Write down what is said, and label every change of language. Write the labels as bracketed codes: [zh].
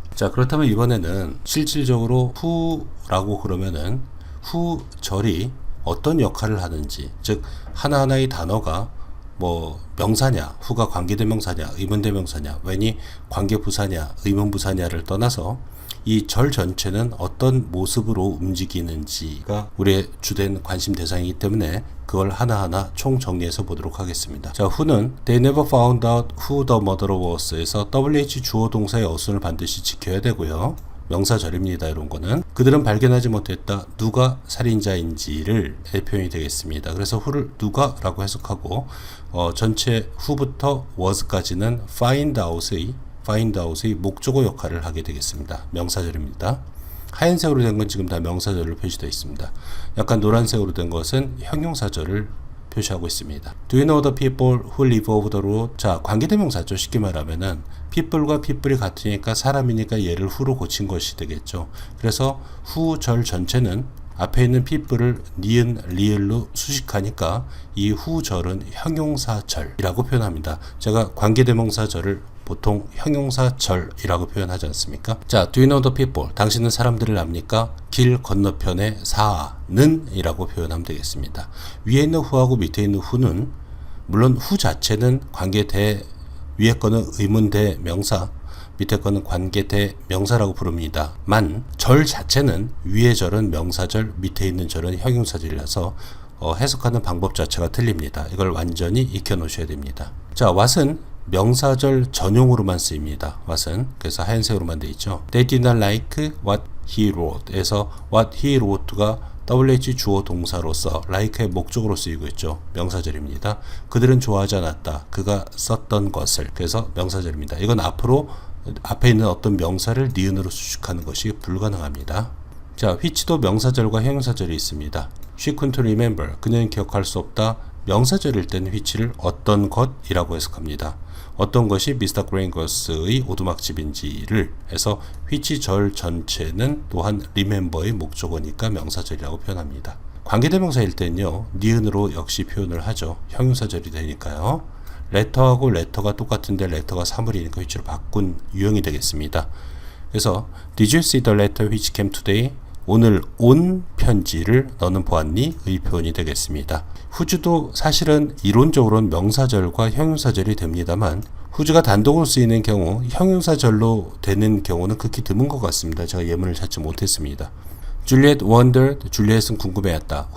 [ko] 자, 그렇다면 이번에는 실질적으로 who라고 그러면은 who 절이 어떤 역할을 하는지, 즉 하나하나의 단어가 뭐 명사냐, who가 관계대명사냐, 의문대명사냐, when이 관계부사냐, 의문부사냐를 떠나서 이 절 전체는 어떤 모습으로 움직이는지가 우리의 주된 관심 대상이기 때문에 그걸 하나하나 총정리해서 보도록 하겠습니다. 자, who는 They never found out who the murderer was 에서 WH 주어 동사의 어순을 반드시 지켜야 되고요. 명사절입니다. 이런 거는 그들은 발견하지 못했다. 누가 살인자인지를 표현이 되겠습니다. 그래서 who를 누가 라고 해석하고 전체 who부터 was까지는 find out의 목적어 역할을 하게 되겠습니다. 명사절입니다. 하얀색으로 된 건 지금 다 명사절로 표시되어 있습니다. 약간 노란색으로 된 것은 형용사절을 표시하고 있습니다. [en] Do you know the people who live over the road? [ko] 자, 관계대명사죠. 쉽게 말하면은 people과 people이 같으니까 사람이니까 얘를 who로 고친 것이 되겠죠. 그래서 who 절 전체는 앞에 있는 people을 니은, 리을로 수식하니까 이 who 절은 형용사절이라고 표현합니다. 제가 관계대명사절을 보통 형용사절이라고 표현하지 않습니까? [en] 자, do you know the people? [ko] 당신은 사람들을 압니까? 길 건너편의 사는 이라고 표현하면 되겠습니다. 위에 있는 who하고 밑에 있는 who는 물론 who 자체는 관계대, 위에 거는 의문대 명사, 밑에 거는 관계대 명사라고 부릅니다. 만 절 자체는 위에 절은 명사절, 밑에 있는 절은 형용사절이라서 해석하는 방법 자체가 틀립니다. 이걸 완전히 익혀 놓으셔야 됩니다. 자, what은 명사절 전용으로만 쓰입니다. what은 그래서 하얀색으로만 되어 있죠. [en] They did not like what he wrote 에서 what he wrote가 WH 주어 동사로서 like의 목적으로 쓰이고 있죠. [ko] 명사절입니다. 그들은 좋아하지 않았다. 그가 썼던 것을. 그래서 명사절입니다. 이건 앞으로 앞에 있는 어떤 명사를 니은으로 수식하는 것이 불가능합니다. 자, which도 명사절과 형용사절이 있습니다. She couldn't remember. 그녀는 기억할 수 없다. 명사절일 때는 which를 어떤 것이라고 해석합니다. 어떤 것이 Mr. Gringos의 오두막집인지를 해서 which 절 전체는 또한 remember의 목적어니까 명사절이라고 표현합니다. 관계대명사일 때는요, 니은으로 역시 표현을 하죠. 형용사절이 되니까요. letter하고 letter가 똑같은데 letter가 사물이니까 which로 바꾼 유형이 되겠습니다. [en] 그래서 [ko] Did you see the letter which came today? 오늘 온 편지를 너는 보았니? 의 표현이 되겠습니다. whose도 사실은 이론적으로는 명사절과 형용사절이 됩니다만 whose가 단독으로 쓰이는 경우 형용사절로 되는 경우는 극히 드문 것 같습니다. 제가 예문을 찾지 못했습니다. Juliet wondered, 줄리엣은 궁금해했다.